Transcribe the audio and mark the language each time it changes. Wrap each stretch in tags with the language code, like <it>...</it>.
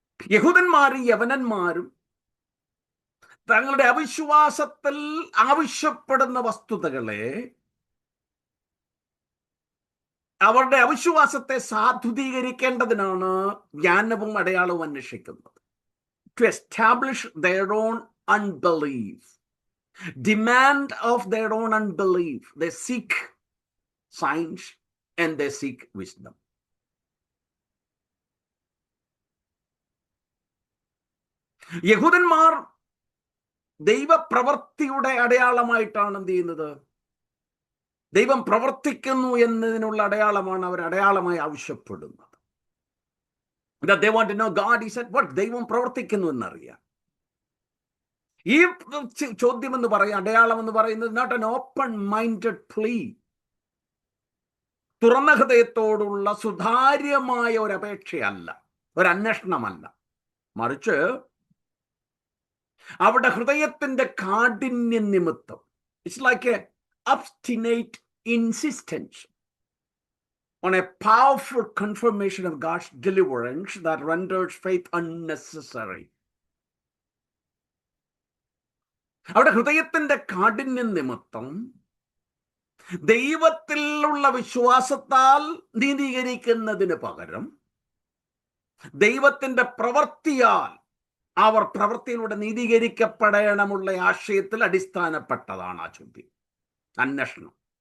<ml>യഹൂദന്മാരും യവനന്മാരും തങ്ങളുടെ അവിശ്വാസത്തിൽ ആവശ്യപ്പെടുന്ന വസ്തുതകളെ, അവരുടെ അവിശ്വാസത്തെ സാധൂതീകരിക്കേണ്ടതിനാണ് ജ്ഞാനവും അടയാളവും അന്വേഷിക്കുന്നത്.</ml> <en>To establish their own unbelief, demand of their own unbelief, they seek signs and they seek wisdom.</en> <ml>യഹൂദന്മാർ ദൈവപ്രവൃത്തിയുടെ അടയാളമായിട്ടാണ് എന്ത് ചെയ്യുന്നത്? ദൈവം പ്രവർത്തിക്കുന്നു എന്നതിനുള്ള അടയാളമാണ് അവർ അടയാളമായി ആവശ്യപ്പെടുന്നത്.</ml> <en>That they want to know God is at work.</en> <ml>ദൈവം പ്രവർത്തിക്കുന്നു എന്നറിയാം. ഈ ചോദ്യം എന്ന് പറയും, അടയാളം എന്ന് പറയുന്നത്</ml> <en>not an open minded plea,</en> <ml>തുറന്ന ഹൃദയത്തോടുള്ള സുതാര്യമായ ഒരു അപേക്ഷയല്ല, ഒരു അന്വേഷണമല്ല. മറിച്ച് അവിടെ ഹൃദയത്തിന്റെ കാഠിന്യ നിമിത്തം,</ml> <en>It's like a obstinate insistence on a powerful confirmation of God's deliverance that renders faith unnecessary.</en> <ml>അവിടെ ഹൃദയത്തിന്റെ കാഠിന്യ നിമിത്തം ദൈവത്തിലുള്ള വിശ്വാസത്താൽ നീതീകരിക്കുന്നതിന് പകരം ദൈവത്തിന്റെ പ്രവൃത്തിയാൽ അവർ പ്രവൃത്തിയിലൂടെ നീതീകരിക്കപ്പെടണമെന്നുള്ള ആശയത്തിൽ അടിസ്ഥാനപ്പെട്ടതാണ് ആ ചോദ്യം, അന്വേഷണം.</ml>